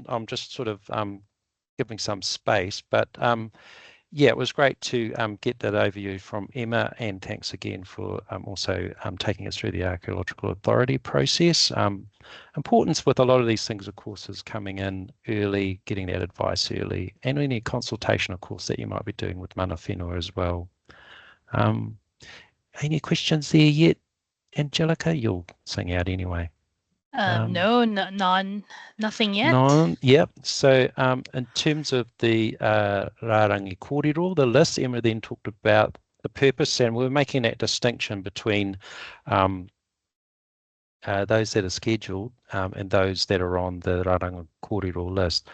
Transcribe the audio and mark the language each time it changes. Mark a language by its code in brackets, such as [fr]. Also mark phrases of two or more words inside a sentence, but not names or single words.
[en] I'm just sort of giving some space, but yeah, it was great to get that overview from Emma, and thanks again for also taking us through the Archaeological Authority process. Importance with a lot of these things, of course, is coming in early, getting that advice early, and any consultation, of course, that you might be doing with [mi] mana whenua [en] as well. Any questions there yet, Angelica? You'll sing out anyway. No, nothing yet. None, yep. So in terms of the [mi] Rārangi Kōrero, [en] the list, Emma then talked about the purpose, and we're making that distinction between those that are scheduled and those that are on the [mi] Rārangi Kōrero [en] list.